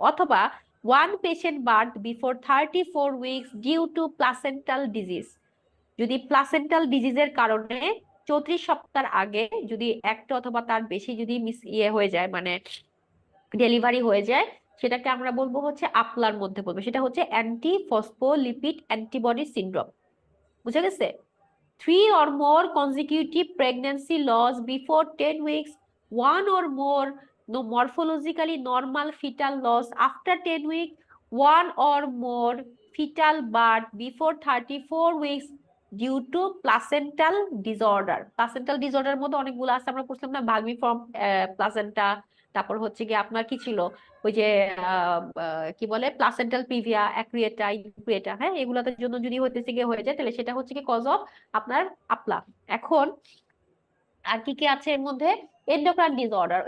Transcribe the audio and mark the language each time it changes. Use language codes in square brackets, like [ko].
[bn] অথবা [en] one patient birth before 34 weeks due to placental disease, [bn] যদি placental ডিজিজের কারণে 34 সপ্তাহ আগে যদি একটা অথবা তার বেশি যদি হয়ে যায়, মানে ডেলিভারি হয়ে যায়, সেটাকে আমরা বলবো হচ্ছে আপলার মধ্যে বলবো, সেটা হচ্ছে অ্যান্টি ফসফোলিপিড অ্যান্টিবডি সিনড্রোম। বুঝা গেছে? [en] 3 or more consecutive pregnancy loss before 10 weeks, 1 or more no morphologically normal fetal loss after 10 weeks, 1 or more fetal birth before 34 weeks due to placental disorder. [bn] Placental disorder এর মধ্যে অনেকগুলো আছে, আমরা পড়ছিলাম না, ভালমিফর্ম placenta, তারপর হচ্ছে কি আপনার কি ছিল ওই যে কি বলে প্লাসেন্টাল প্রিভিয়া, অ্যাক্রিয়েটা, ইনক্রিয়েটা, হ্যাঁ, এগুলোর জন্য যদি হইতেছে গিয়ে হয়ে যায়, তাহলে সেটা হচ্ছে কি কজ অফ আপনার আপলা। এখন আর কি কি আছে এর মধ্যে? Endocrine disorder.